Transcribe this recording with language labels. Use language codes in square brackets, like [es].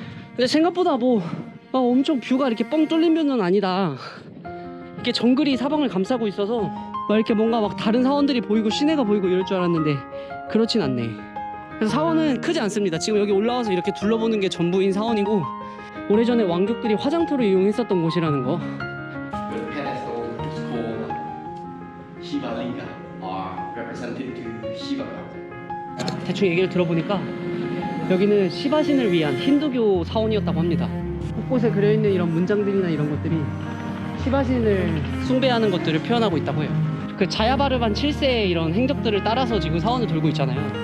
[ko] 근데 생각보다 막 엄청 뷰가 이렇게 뻥 뚫린 뷰는 아니다. 이렇게 정글이 사방을 감싸고 있어서 막 이렇게 뭔가 막 다른 사원들이 보이고 시내가 보이고 이럴 줄 알았는데 그렇진 않네. 그래서 사원은 크지 않습니다. 지금 여기 올라와서 이렇게 둘러보는 게 전부인 사원이고 오래전에 왕족들이 화장터로 이용했었던 곳이라는 거. [en] The pedestal is called Shiva Linga or represented to Shiva. [ko] 대충 얘기를 들어보니까 여기는 시바신을 위한 힌두교 사원이었다고 합니다. 곳곳에 그려있는 이런 문장들이나 이런 것들이 시바신을 숭배하는 것들을 표현하고 있다고 해요. 그 자야바르반 7세의 이런 행적들을 따라서 지금 사원을 돌고 있잖아요.